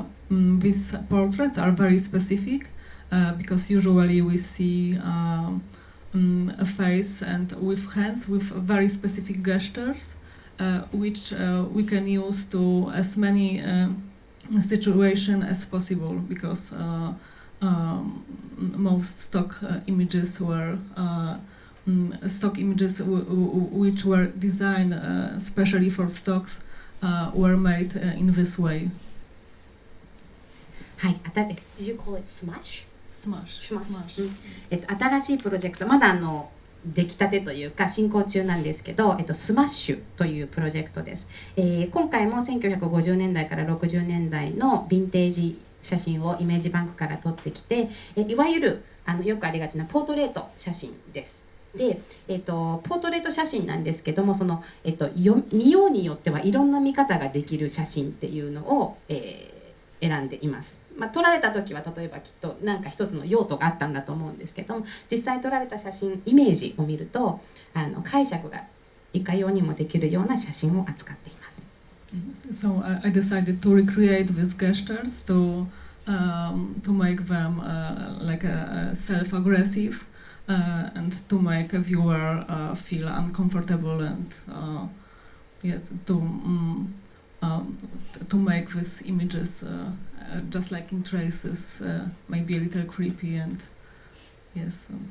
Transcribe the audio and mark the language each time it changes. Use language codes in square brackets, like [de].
[en] And these portraits are very specific. Because usually we see a face and with hands with very specific gestures, which we can use to as many situations as possible, because most stock images were which were designed especially for stocks were made in this way. [ja] はい、 [en] Did you call it Smash? Smash. [ja] 新しいプロジェクト、まだ出来たてというか進行中なんですけど、スマッシュというプロジェクトです。今回も1950年代から60年代のヴィンテージ写真をイメージバンクから撮ってきて、いわゆるよくありがちなポートレート写真です。で、ポートレート写真なんですけども、見ようによってはいろんな見方ができる写真っていうのを、選んでいます。撮られた時は例えばきっと何か一つの用途があったんだと思うんですけども、実際撮られた写真イメージを見ると解釈がいかようにもできるような写真を扱っています。 [en] So I decided to recreate these gestures to make them like self-aggressive and to make a viewer feel uncomfortable and yes, to make these images just like in traces, maybe a little creepy and yes.